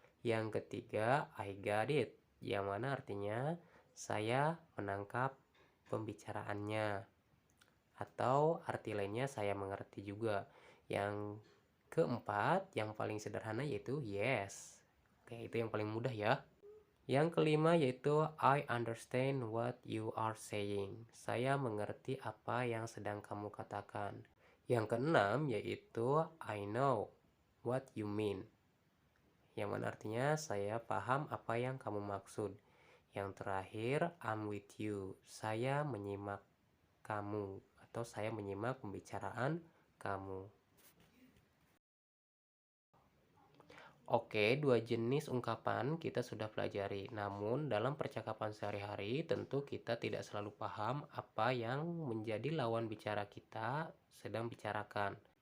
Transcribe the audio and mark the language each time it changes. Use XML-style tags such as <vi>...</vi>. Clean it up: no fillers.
<id>Yang ketiga</id> <en>I got it,</en> <id>yang mana artinya saya menangkap pembicaraannya. Atau arti lainnya saya mengerti juga. Yang keempat, yang paling sederhana yaitu yes. Oke, itu yang paling mudah ya. Yang kelima yaitu</id> <en>I understand what you are saying.</en> <id>Saya mengerti apa yang sedang kamu katakan. Yang keenam yaitu</id> <en>I know what you mean.</en> <id>Yang mana artinya saya paham apa yang kamu maksud. Yang terakhir,</id> <en>I'm with you.</en> <id>Saya menyimak kamu atau saya menyimak pembicaraan kamu. Oke, dua jenis ungkapan kita sudah pelajari. Namun, dalam percakapan sehari-hari, tentu kita tidak selalu paham apa yang menjadi lawan bicara kita sedang bicarakan.</id>